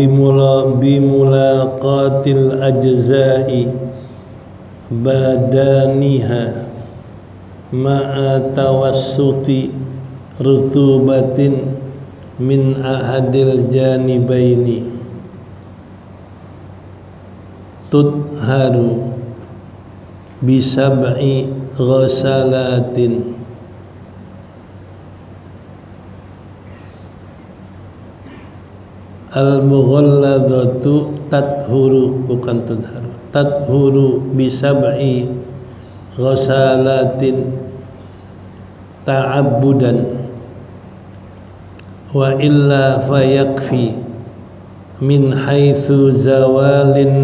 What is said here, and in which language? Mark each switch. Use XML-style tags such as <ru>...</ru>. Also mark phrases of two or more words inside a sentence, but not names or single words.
<ar>بملاقاة الأجزاء بدانها مع توسط رطوبة من أحد الجانبين. تطهر بسبع غسلات. المغلظة تطهر، bukan تضر، تطهر بسبع غسلات تعبدا وإلا فيكفي من حيث زوال</ar>